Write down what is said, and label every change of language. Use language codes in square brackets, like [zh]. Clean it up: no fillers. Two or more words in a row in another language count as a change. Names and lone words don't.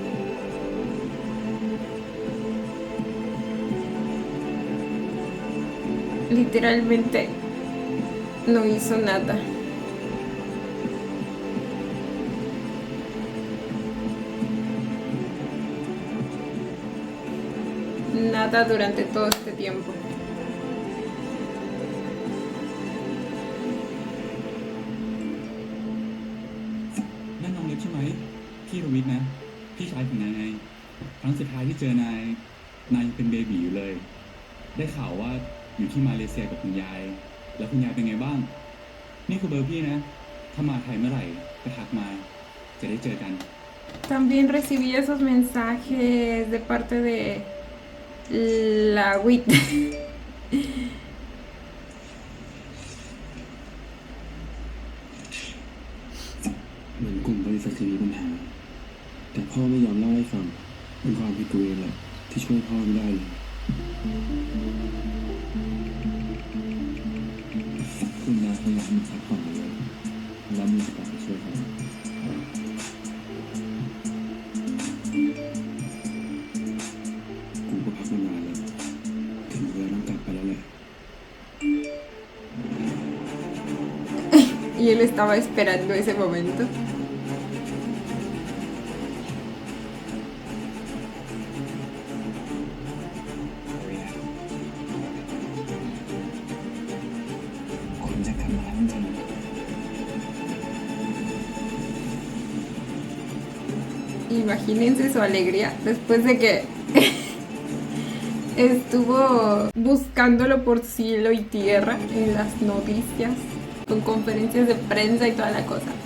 [es] Literalmente no hizo nada. Nada durante todo este tiempo. [th] นั่นน้องเล็กใช่ไหมพี่รวิทย์นะพี่ชายของนายไงครั้งสุดท้ายที่เจอนายยังเป็นเบบีอยู่เลย ได้ข่าวว่าอยู่ที่มาเลเซียกับคุณยาย แล้วคุณยายเป็นไงบ้าง นี่คือเบอร์พี่นะ ถ้ามาไทยเมื่อไหร่ก็ทักมาจะได้เจอกัน [es] También recibí esos mensajes de parte de la WIT. [th] เหมือนกลุ่มบริษัทจะมีปัญหา แต่พ่อไม่ยอมเล่าให้ฟังเป็นความผิดตัวเองแหละที่ช่วยพ่อไม่ได้เลย คุณยายพยายามพักผ่อนเลยแล้วมีโอกาสไปช่วยเขากูก็พักมานานแล้วถึงเวลาต้องกลับไปแล้วแหละ [es] Y él estaba esperando ese momento. Imagínense su alegría después de que estuvo buscándolo por cielo y tierra en las noticias, con conferencias de prensa y toda la cosa.